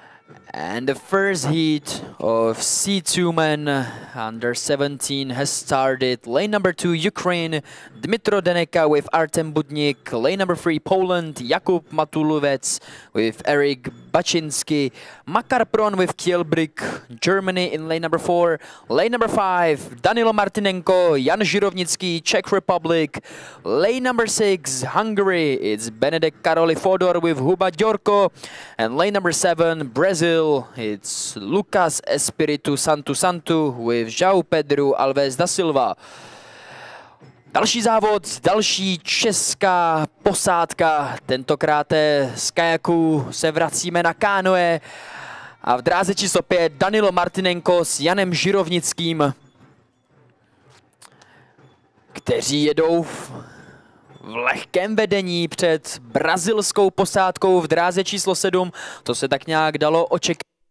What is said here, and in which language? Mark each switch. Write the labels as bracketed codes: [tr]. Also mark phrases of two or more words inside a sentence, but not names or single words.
[en] And the first heat of C2 men under 17 has started. Lane number 2, Ukraine, Dmitro Deneka with Artem Budnik. Lane number 3, Poland, Jakub Matuluvec with Eric Baczynski. Makar Pron with Kielbrik, Germany in lane number 4. Lane number 5, Danilo Martinenko, Jan Žirovnický, Czech Republic. Lane number 6, Hungary, it's Benedek Karoli Fodor with Huba Djorko. And lane number 7, Brazil, it's Lucas Espiritu Santu with João Pedro Alves da Silva. [cs] Další závod, další česká posádka, tentokrát z kajaku se vracíme na kanoe a v dráze číslo 5 Danilo Martinenko s Janem Žirovnickým, kteří jedou v lehkém vedení před brazilskou posádkou v dráze číslo 7, to se tak nějak dalo očekávat.